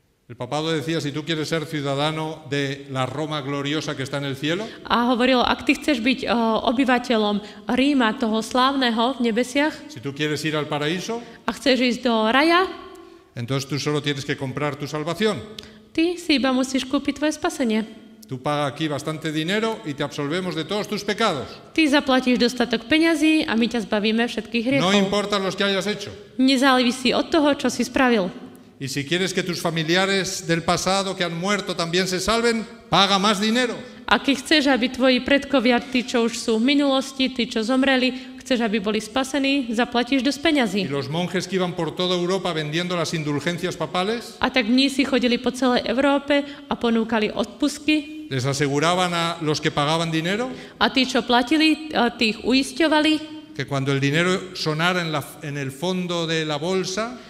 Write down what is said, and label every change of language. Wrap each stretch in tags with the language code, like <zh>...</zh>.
<es>El papado decía, si tú quieres ser ciudadano de la Roma gloriosa que está en el cielo,</es> <sk>A hovoril, ak ty chceš byť obyvateľom Ríma, toho slávneho v nebesiach,</sk> <es>si tú quieres ir al paraíso,</es> <sk>a chceš ísť do raja,</sk> <es>entonces tú solo tienes que comprar tu salvación.</es> <sk>ty si iba musíš kúpiť tvoje spasenie.</sk> <es>Tú pagas aquí bastante dinero y te absolvemos de todos tus pecados.</es> <sk>Ty zaplatíš dostatok peňazí a my ťa zbavíme všetkých</sk> <es>No</es> <sk>hriechov.</sk> <es>importa los que hayas hecho.</es> <sk>Nezávisí od toho, čo si spravil.</sk> <es>Y si quieres que tus familiares del pasado que han muerto también se salven, paga más dinero.</es> <sk>A keď chceš, aby tvoji predkovia, tí, čo už sú v minulosti, tí, čo zomreli, chceš, aby boli spasení, zaplatíš dosť peňazí.</sk> <es>Y los monjes que iban por toda Europa vendiendo las indulgencias papales,</es> <sk>A tak mnísi chodili po celej Európe a ponúkali odpustky.</sk> <es>les aseguraban a los que pagaban dinero</es> <sk>A tí, čo platili, tých uisťovali,</sk> <es>que cuando el dinero sonara en el fondo de la bolsa,</es>